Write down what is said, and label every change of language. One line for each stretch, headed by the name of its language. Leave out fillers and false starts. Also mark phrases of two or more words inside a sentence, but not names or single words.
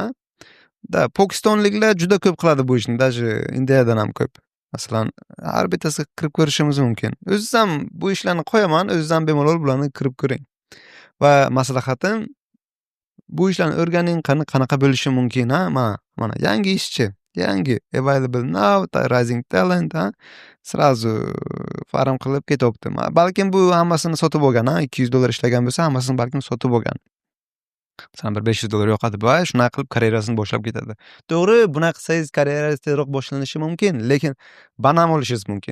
Uzbek: Pokistonliklar juda ko'p qiladi bu ishni, даже Indiyadan ham ko'p. Masalan, har bittasiga kirib ko'rishimiz mumkin. O'zingiz ham bu ishlarni qo'yaman, o'zingiz ham bemalol bularni kirib ko'ring. Va maslahatim, bu ishlarni o'rganing, qanaqa bo'lishi mumkin, ha? Mana yangi ishchi, yangi
English: available now, rising talent,
Uzbek: ha? Srazu farm qilib ketyapti. Balkim bu hammasini sotib olgan, ha? $200 ishlagan bo'lsa, hammasini balkim sotib olgan. Masalan, bir $500 yo'qotib va shunaqa qilib karyerasini boshlab ketadi. To'g'ri, bunaqa qilsangiz karyerangiz tezroq boshlanishi mumkin, lekin banam olishingiz mumkin.